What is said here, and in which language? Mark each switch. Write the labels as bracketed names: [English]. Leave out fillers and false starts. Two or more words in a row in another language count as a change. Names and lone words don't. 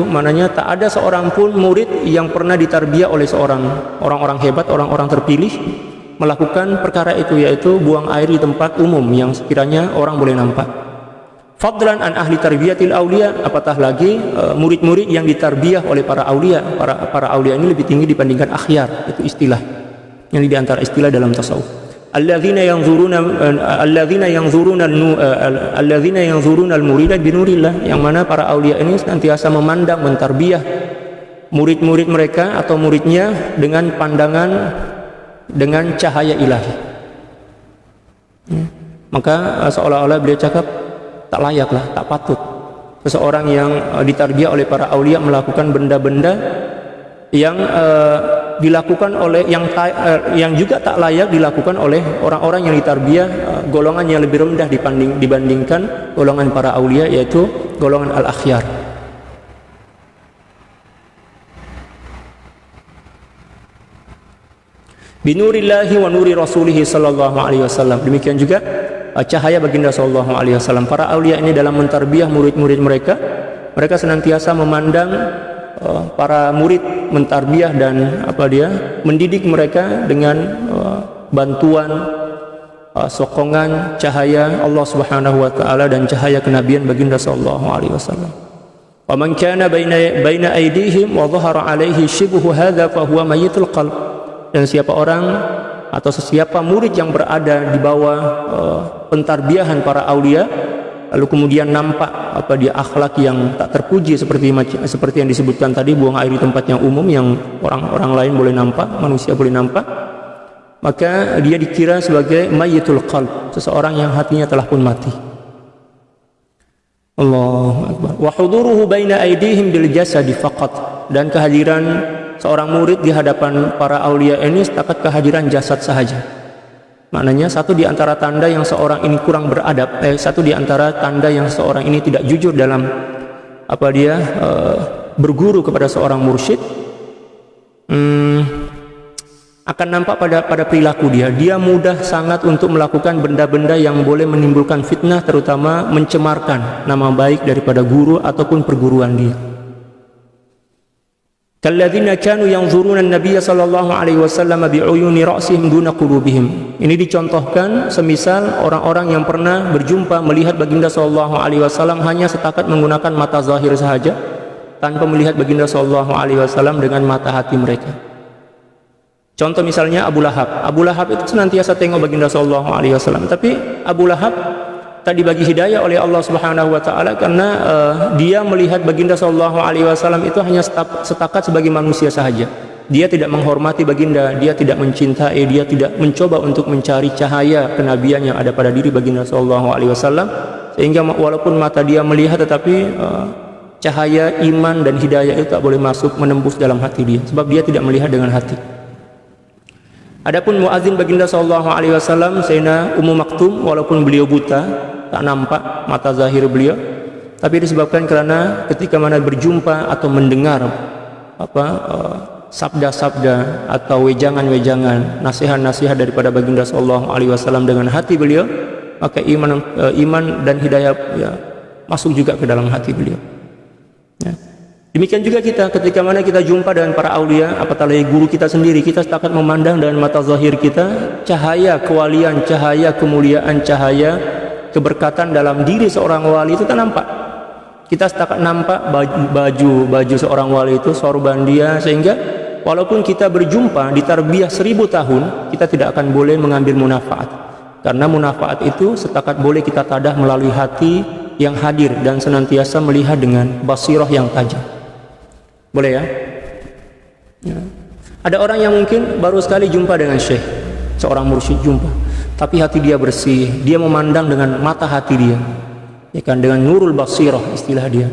[Malay] Maknanya tak ada seorang pun murid yang pernah ditarbiyah oleh orang-orang hebat, orang-orang terpilih melakukan perkara itu, yaitu buang air di tempat umum yang sekiranya orang boleh nampak. [Arabic] فضلا عن أهل تربية الأولياء, [Malay] apatah lagi murid-murid yang ditarbiyah oleh para aulia. Para aulia ini lebih tinggi dibandingkan akhyar, itu istilah yang di antara istilah dalam tasawuf. [Arabic] الذين ينظرون المريد بنور الله, [Malay] yang mana para aulia ini senantiasa memandang, mentarbiyah murid-murid mereka atau muridnya dengan pandangan, dengan cahaya ilahi. Maka seolah-olah beliau cakap, tak layaklah, tak patut seseorang yang ditarbiyah oleh para aulia melakukan benda-benda yang dilakukan oleh yang juga tak layak dilakukan oleh orang-orang yang ditarbiyah golongan yang lebih rendah dibandingkan golongan para aulia, yaitu golongan al-akhyar. [Arabic] بنور الله ونور رسوله صلى الله عليه وسلم. [Malay] Demikian juga cahaya baginda [Arabic] صلى الله عليه وسلم. [Malay] Para aulia ini dalam mentarbiyah murid-murid mereka, mereka senantiasa memandang para murid, mentarbiyah dan mendidik mereka dengan bantuan sokongan cahaya [Arabic] الله سبحانه وتعالى [Malay] dan cahaya kenabian baginda [Arabic] صلى الله عليه وسلم. ومن كان بين أيديهم وظهر عليه شبه هذا فهو ميت القلب. [Malay] Dan siapa orang atau sesiapa murid yang berada di bawah pentarbiyahan para aulia, lalu kemudian nampak dia akhlak yang tak terpuji seperti yang disebutkan tadi, buang air di tempat yang umum yang orang lain boleh nampak, manusia boleh nampak, maka dia dikira sebagai [Arabic] ميت القلب, [Malay] seseorang yang hatinya telah pun mati. [Arabic] الله أكبر. وحضوره بين أيديهم بالجسد فقط, [Malay] dan kehadiran seorang murid di hadapan para aulia ini setakat kehadiran jasad sahaja. Maknanya satu di antara tanda yang seorang ini kurang beradab, satu di antara tanda yang seorang ini tidak jujur dalam berguru kepada seorang mursyid, akan nampak pada perilaku dia. Dia mudah sangat untuk melakukan benda-benda yang boleh menimbulkan fitnah, terutama mencemarkan nama baik daripada guru ataupun perguruan dia. [Arabic] كالذين كانوا ينظرون النبي صلى الله عليه وسلم بعيون رأسهم دون قلوبهم. [Malay] Ini dicontohkan semisal orang-orang yang pernah berjumpa melihat baginda [Arabic] صلى الله عليه وسلم [Malay] hanya setakat menggunakan mata zahir sahaja, tanpa melihat baginda [Arabic] صلى الله عليه وسلم [Malay] dengan mata hati mereka. Contoh misalnya Abu Lahab. Abu Lahab itu senantiasa tengok baginda [Arabic] صلى الله عليه وسلم, [Malay] tapi Abu Lahab tak dibagi hidayah oleh [Arabic] الله سبحانه وتعالى [Malay] karena dia melihat baginda [Arabic] صلى الله عليه وسلم [Malay] itu hanya setakat sebagai manusia sahaja. Dia tidak menghormati baginda, dia tidak mencintai, dia tidak mencoba untuk mencari cahaya kenabian yang ada pada diri baginda [Arabic] صلى الله عليه وسلم, [Malay] sehingga walaupun mata dia melihat, tetapi cahaya iman dan hidayah itu tak boleh masuk menembus dalam hati dia, sebab dia tidak melihat dengan hati. Adapun muadzin baginda [Arabic] صلى الله عليه وسلم [Malay] Sayyidina Ummu Maktum, walaupun beliau buta, tak nampak mata zahir beliau, tapi disebabkan karena ketika mana berjumpa atau mendengar sabda-sabda atau wejangan-wejangan, nasihat-nasihat daripada baginda [Arabic] صلى الله عليه وسلم [Malay] dengan hati beliau, maka iman dan hidayah ya, masuk juga ke dalam hati beliau. Ya. Demikian juga kita ketika mana kita jumpa dengan para aulia, apatah guru kita sendiri, kita setakat memandang dengan mata zahir kita cahaya kewalian, cahaya kemuliaan, cahaya keberkatan dalam diri seorang wali itu tak nampak. Kita setakat nampak baju seorang wali itu, sorban dia, sehingga walaupun kita berjumpa di tarbiyah 1000 tahun, kita tidak akan boleh mengambil munafaat, karena munafaat itu setakat boleh kita tadah melalui hati yang hadir dan senantiasa melihat dengan basirah yang tajam. Boleh ya? Ya. Ada orang yang mungkin baru sekali jumpa dengan syekh, seorang mursyid jumpa, tapi hati dia bersih, dia memandang dengan mata hati dia, ya kan, dengan [Arabic] نور البصيرة [Malay] istilah dia.